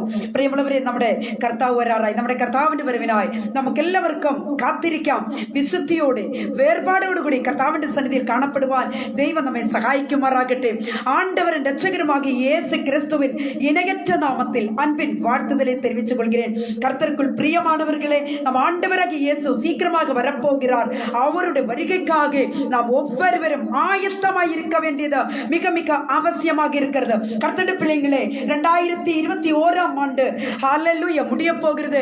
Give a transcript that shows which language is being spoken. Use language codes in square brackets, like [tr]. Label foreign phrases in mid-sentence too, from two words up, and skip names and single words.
[ml] പ്രിയമുള്ളവരെ, നമ്മുടെ കർത്താവ് വരാറായി. നമ്മുടെ കർത്താവിന്റെ വരവിനായി നമുക്കെല്ലാവർക്കും കാത്തിരിക്കാം. വിശുദ്ധിയോടെ വേർപാടോടുകൂടി കർത്താവിന്റെ സന്നിധിയിൽ കാണപ്പെടുവാൻ ദൈവം നമ്മെ സഹായിക്കുമാറാകട്ടെ. [ta] ஆண்டவரும் ரட்சகருமாகிய இயேசு கிறிஸ்துவின் இணையற்ற நாமத்தில் அன்பின் വാഴ്ത്തുதலை தெரிவித்துக் கொள்கிறேன். கர்த்தருக்குள் பிரியமானவர்களே, நம் ஆண்டவராகிய இயேசு சீக்கிரமாக வரப்போகிறார். அவருடைய வருகைக்காக நாம் ஒவ்வொருவரும் ஆயத்தமாய் இருக்க வேண்டியது மிக மிக அவசியமாக இருக்கிறது. கர்த்தருடைய பிள்ளைகளே, 2021 ஆண்டு ஹல்லேலூயா முடிய போகிறது.